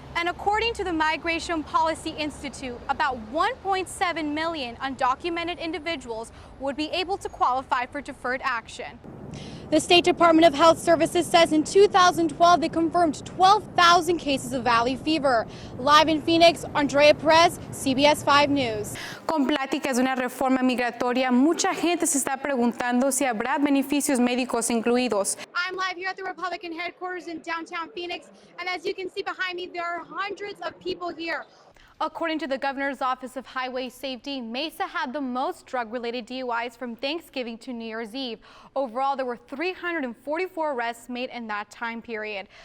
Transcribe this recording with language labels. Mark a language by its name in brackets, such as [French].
[English] And according to the Migration Policy Institute, about 1.7 million undocumented individuals would be able to qualify for deferred action. The State Department of Health Services says in 2012 they confirmed 12,000 cases of valley fever. Live in Phoenix, Andrea Perez, CBS 5 News. [Spanish] Con pláticas de una reforma migratoria, mucha gente se está preguntando si habrá beneficios médicos incluidos. [English] I'm live here at the Republican headquarters in downtown Phoenix, and as you can see behind me, there are hundreds of people here. According to the Governor's Office of Highway Safety, Mesa had the most drug-related DUIs from Thanksgiving to New Year's Eve. Overall, there were 344 arrests made in that time period.